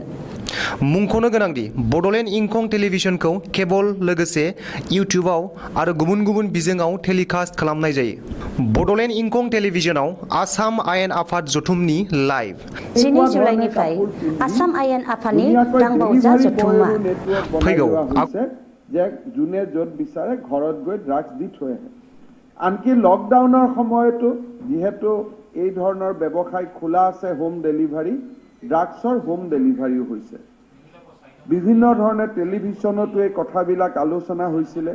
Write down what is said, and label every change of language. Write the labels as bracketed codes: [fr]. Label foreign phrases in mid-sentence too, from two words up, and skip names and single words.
[brx] मुंख'नो गोनांदि बड'लेण्ड इंखं टेलिभिजनखौ केबल लोगोसे इउटिउबआव आरो गुबुन गुबुन बिजोङाव टेलिकास्ट खालामनाय जायो। बड'लेण्ड इंखं टेलिभिजनाव आसाम आयेन आफाद जथुमनि लाइभ 12 जुलाइनिफ्राय आसाम आयेन आफादनि रां बावजा जथुम्मा फैगौ [as] যে যোনে য'ত বিচাৰে ঘৰত গৈ ড্ৰাগছ দি থৈ আহে। আনকি লকডাউনৰ সময়তো যিহেতু এই ধৰণৰ ব্যৱসায় খোলা আছে হোম ডেলিভাৰী, ড্ৰাগছৰ হোম ডেলিভাৰীও হৈছে। বিভিন্ন ধৰণে টেলিভিছনতো এই কথাবিলাক আলোচনা হৈছিলে।